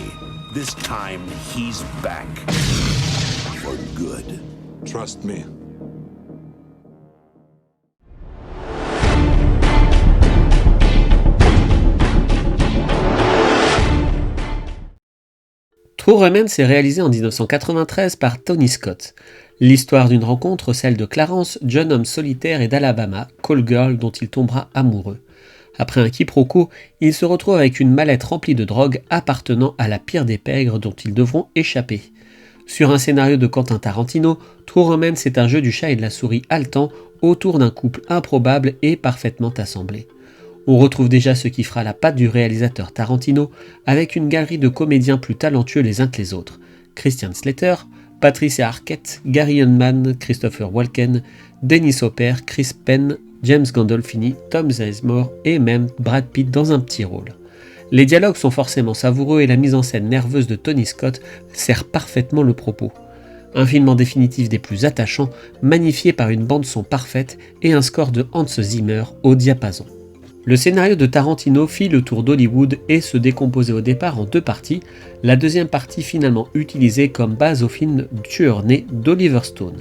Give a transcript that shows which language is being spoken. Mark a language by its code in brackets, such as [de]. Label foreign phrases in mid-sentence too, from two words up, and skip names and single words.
[en] This time, he's back. For good. Trust me. [fr] True Romance est réalisé en 1993 par Tony Scott. L'histoire d'une rencontre, celle de Clarence, jeune homme solitaire et d'Alabama, [en] call girl [fr] dont il tombera amoureux. Après un quiproquo, il se retrouve avec une mallette remplie de drogue appartenant à la pire des pègres dont ils devront échapper. Sur un scénario de Quentin Tarantino, True Romance est un jeu du chat et de la souris haletant autour d'un couple improbable et parfaitement assemblé. On retrouve déjà ce qui fera la patte du réalisateur Tarantino avec une galerie de comédiens plus talentueux les uns que les autres. Christian Slater, Patricia Arquette, Gary Oldman, Christopher Walken, Dennis Hopper, Chris Penn, James Gandolfini, Tom Sizemore et même Brad Pitt dans un petit rôle. Les dialogues sont forcément savoureux et la mise en scène nerveuse de Tony Scott sert parfaitement le propos. Un film en définitive des plus attachants, magnifié par une bande-son parfaite et un score de Hans Zimmer au diapason. Le scénario de Tarantino fit le tour d'Hollywood et se décomposait au départ en deux parties, la deuxième partie finalement utilisée comme base au film Tueur né d'Oliver Stone.